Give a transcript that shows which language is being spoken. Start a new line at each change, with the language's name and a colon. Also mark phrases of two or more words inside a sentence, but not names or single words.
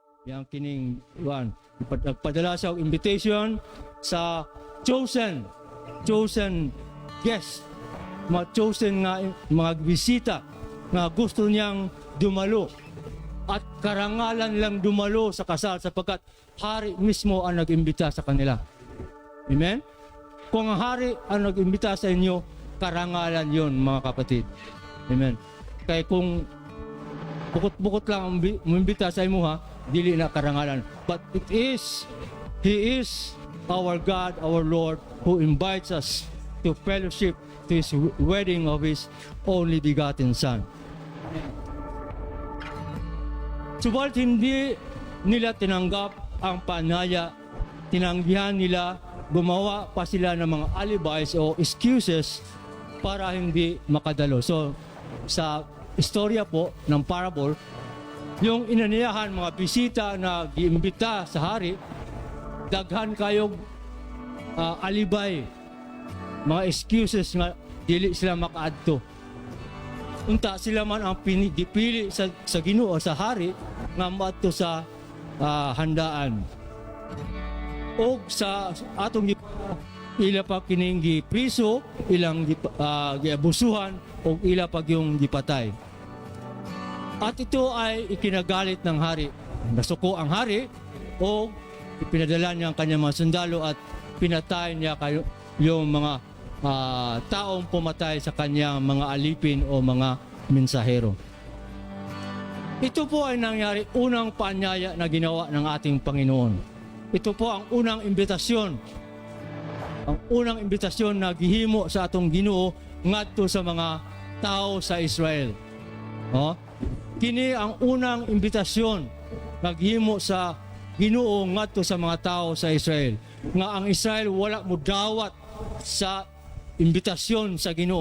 Cebuano: Yang kining nagpadala siya og invitation sa
English: chosen guest,
Filipino: mga chosen nga mga bisita nga gusto niyang dumalo at karangalan lang dumalo sa kasal sapagkat hari mismo ang nag-imbita sa kanila. Amen? Kung ang hari ang nag-imbita sa inyo, karangalan yon, mga kapatid. Amen?
Cebuano: Kaya kung bukot-bukot lang ang umimbita sa imo, dili na karangalan.
English: But He is our God, our Lord, who invites us to fellowship to His wedding of His only begotten Son.
Filipino: Subalit hindi nila tinanggap ang panaya, tinanggihan nila, gumawa pa sila ng mga alibis o excuses para hindi makadalo. So, sa istorya po ng parable, yung inaniyahan mga bisita
Cebuano: na giimbita sa hari, daghan kayong alibay, mga excuses nga dili sila makaadto. Unta sila man ang pinipili sa Ginoo sa hari nga maadto sa handaan. O sa atong ila pa kining gipriso, ilang giabusuhan o ila pag yung gipatay.
Filipino: At ito ay ikinagalit ng hari.
Cebuano: Nasuko ang hari
Filipino: o ipinadala niya ang kanyang mga sundalo at pinatay niya yung mga taong pumatay sa kanyang mga alipin o mga mensahero. Ito po ay nangyari unang paanyaya na ginawa ng ating Panginoon. Ito po ang unang imbitasyon.
Cebuano: Ang unang imbitasyon na gihimo sa atong Ginoo ngadto sa mga tao sa Israel. Kini ang unang imbitasyon na gihimo sa Ginoo ngadto sa mga tao sa Israel. Nga ang Israel wala mo dawat sa imbitasyon sa Ginoo.